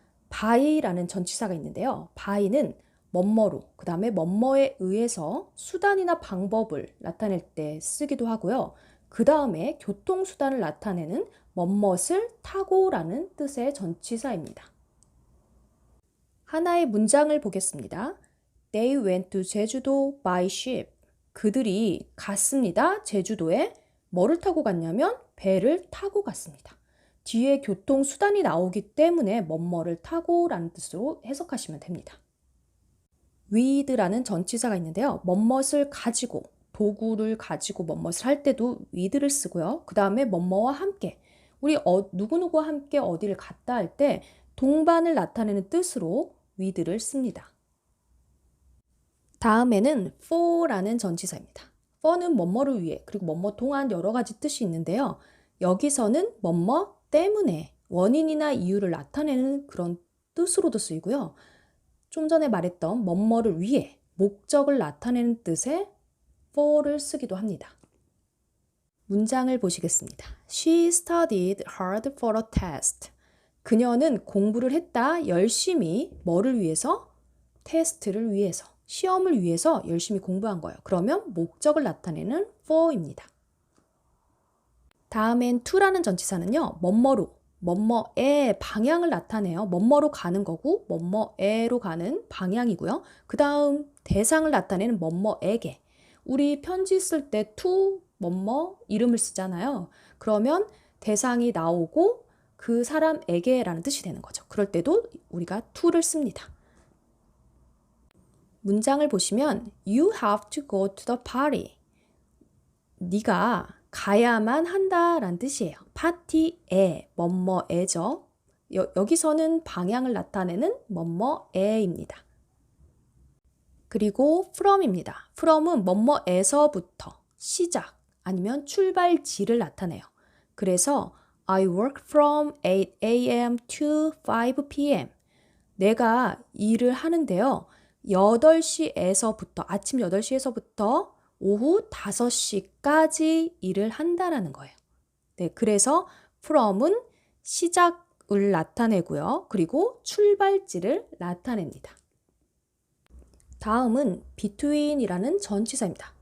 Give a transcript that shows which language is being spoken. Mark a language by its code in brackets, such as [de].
[ko] by라는 전치사가 있는데요. by는 뭐뭐로, 그 다음에 뭐뭐에 의해서 수단이나 방법을 나타낼 때 쓰기도 하고요. 그 다음에 교통수단을 나타내는 뭐뭇을 타고라는 뜻의 전치사입니다. 하나의 문장을 보겠습니다. [en] They went to 제주도 by ship. [ko] 그들이 갔습니다. 제주도에 뭐를 타고 갔냐면 배를 타고 갔습니다. 뒤에 교통수단이 나오기 때문에 뭐뭐를 타고 라는 뜻으로 해석하시면 됩니다. with라는 전치사가 있는데요. 뭐뭇을 가지고, 도구를 가지고 뭐뭇을 할 때도 with를 쓰고요. 그 다음에 뭐뭐와 함께, 우리 누구누구와 함께 어디를 갔다 할 때 동반을 나타내는 뜻으로 with를 씁니다. 다음에는 for라는 전치사입니다. for는 뭐뭐를 위해, 그리고 뭐뭐 동안 여러 가지 뜻이 있는데요. 여기서는 뭐뭐 때문에 원인이나 이유를 나타내는 그런 뜻으로도 쓰이고요. 좀 전에 말했던 뭐뭐를 위해, 목적을 나타내는 뜻의 for를 쓰기도 합니다. 문장을 보시겠습니다. [en] She studied hard for a test. [ko] 그녀는 공부를 했다, 열심히 뭐를 위해서? 테스트를 위해서, 시험을 위해서 열심히 공부한 거예요. 그러면 목적을 나타내는 for입니다. 다음엔 to라는 전치사는요. 뭐뭐로, 뭐뭐의 방향을 나타내요. 뭐뭐로 가는 거고 뭐뭐에로 가는 방향이고요. 그 다음 대상을 나타내는 뭐뭐에게. 우리 편지 쓸 때 to 뭐뭐 이름을 쓰잖아요. 그러면 대상이 나오고 그 사람에게 라는 뜻이 되는 거죠. 그럴 때도 우리가 to를 씁니다. 문장을 보시면 [en] You have to go to the party. [ko] 네가 가야만 한다 라는 뜻이에요. 파티에, 뭐뭐에죠. 여기서는 방향을 나타내는 뭐뭐에입니다. 그리고 from입니다. from은 뭐뭐에서부터, 시작 아니면 출발지를 나타내요. 그래서 [en] I work from 8 a.m. to 5 p.m. [ko] 내가 일을 하는데요. 8시에서부터, 아침 8시에서부터 오후 5시까지 일을 한다라는 거예요. 네, 그래서 from은 시작을 나타내고요. 그리고 출발지를 나타냅니다. 다음은 between이라는 전치사입니다.